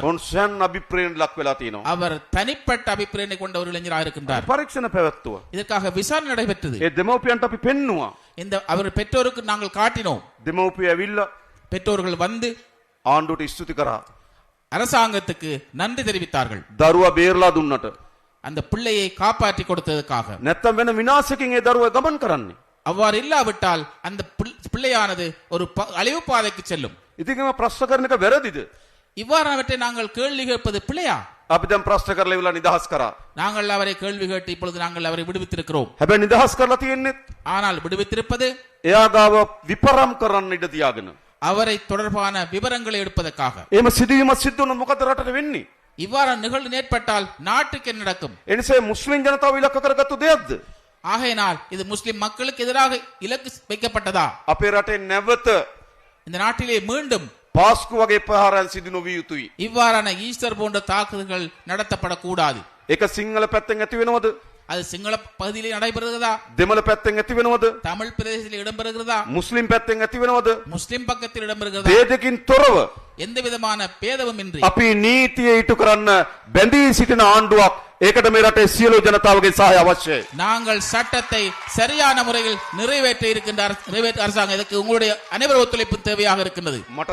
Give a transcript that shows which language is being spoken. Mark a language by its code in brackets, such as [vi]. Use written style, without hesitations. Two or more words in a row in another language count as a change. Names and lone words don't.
[si] ඔවුන් ස්වයන් අභිප්‍රේරණයට ලක් වෙලා තියෙනවා. [ta] அவர் தனிப்பட்ட அபிப்பிராயத்தை கொண்ட ஒரு இளைஞராக இருக்கின்றார். [si] පරීක්ෂණ පැවැත්තුවා. [ta] இதற்காக விசாரணை நடைபெற்றது. [si] ඒ දෙමව්පියන්ට අපි පෙන්නුවා. [ta] இந்த அவர் பெற்றோருக்கு நாங்கள் காட்டினோம். [si] දෙමව්පිය ඇවිල්ලා [ta] பெற்றோர்கள் வந்து [si] ආණ්ඩුවට ස්තුති කරා. [ta] அரசாங்கத்துக்கு நன்றி தெரிவித்தார்கள். [si] දරුවා බේරලා දුන්නට. [ta] அந்த பிள்ளையை காப்பாற்றி கொடுத்ததற்காக. [si] නැත්තම් වෙන විනාශකකින් ඒ දරුවා ගමන් කරන්නේ. [ta] அவ்வாறு இல்லாவிட்டால் அந்த பிள்ளையானது ஒரு அழிவு பாதைக்கு செல்லும். [si] ඉතින් මම ප්‍රශ්න කරන එක වැරදිද? [ta] இவ்வாறானவற்றை நாங்கள் கேள்வி கேட்பது பிள்ளையா? [si] අපි දැන් ප්‍රශ්න කරලා ඉවලා නිදහස් කරා. [ta] நாங்கள் அவரை கேள்வி கேட்டு இப்பொழுது நாங்கள் அவரை விடுவித்திருக்கிறோம். [si] හැබැයි නිදහස් කරලා තියෙන්නේ [ta] ஆனால் விடுவித்திருப்பது [si] එයා ගාව විපරම් කරන්න ඉඩ තියාගෙන. [ta] அவரை தொடர்பான விவரங்களை எடுப்பதற்காக. [si] එහෙම සිදුවීමක් සිද්ධ වුණොත් මොකද රටට වෙන්නේ? [ta] இவ்வாறான நிகழ்வு ஏற்பட்டால் நாட்டுக்கு என்ன நடக்கும்? [si] එනිසා මුස්ලිම් ජනතාව ඉලක්ක කරගත්තු දෙයක්ද? [ta] ஆகையினால் இது முஸ்லிம் மக்களுக்கு எதிராக இலக்கு வைக்கப்பட்டதா? [si] අපේ රටේ නැවත [ta] இந்த நாட்டிலே மீண்டும் [si] පාස්කු වගේ ප්‍රහාරයන් සිදු නොවිය යුතුයි. [ta] இவ்வாறான ஈஸ்டர் போன்ற தாக்குதல்கள் நடத்தப்படக்கூடாது. [si] ඒක සිංහල පැත්තෙන් ඇති වෙනවද? [ta] அது சிங்கள பகுதியிலே நடைபெறுகிறதா? [si] දෙමළ පැත්තෙන් ඇති වෙනවද? [ta] தமிழ் பிரதேசத்தில் இடம்பெறுகிறதா? [si] මුස්ලිම් පැත්තෙන් ඇති වෙනවද? [ta] முஸ்லிம் பக்கத்தில் இடம்பெறுகிறதா? [si] මේ දෙකින් තොරව [ta] எந்த விதமான பேதமுமின்றி [si] අපි නීතිය ඉටු කරන්න බැඳී සිටින ආණ්ඩුවක්, ඒකට මේ රටේ සියලු ජනතාවගේ සහාය අවශ්‍යයි. [ta] நாங்கள் சட்டத்தை சரியான முறையில் நிறைவேற்ற இருக்கின்ற அரசாங்கம், இதற்கு உங்களுடைய அனைவரும் ஒத்துழைப்பு தேவையாக இருக்கின்றது.